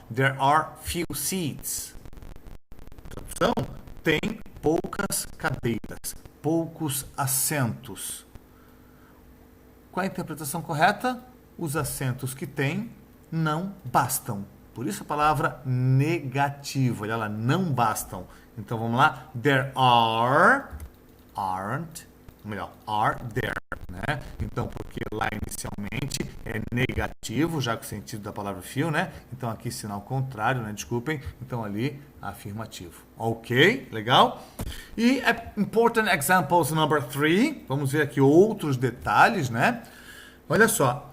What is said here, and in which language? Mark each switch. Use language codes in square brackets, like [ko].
[en] There are few seats. [pt] Tradução: tem poucas cadeiras, poucos assentos. Qual é a interpretação correta? Os assentos que tem não bastam. Por isso a palavra negativa. Olha lá, não bastam. Então vamos lá. [en] There are, aren't, [pt] melhor, [en] are there, [pt] né? Então, porque lá inicialmente é negativo, já com o sentido da palavra few, né? Então aqui sinal contrário, né? Desculpem. Então ali afirmativo. Ok? Legal? E [en] important examples number 3. [pt] Vamos ver aqui outros detalhes, né? Olha só.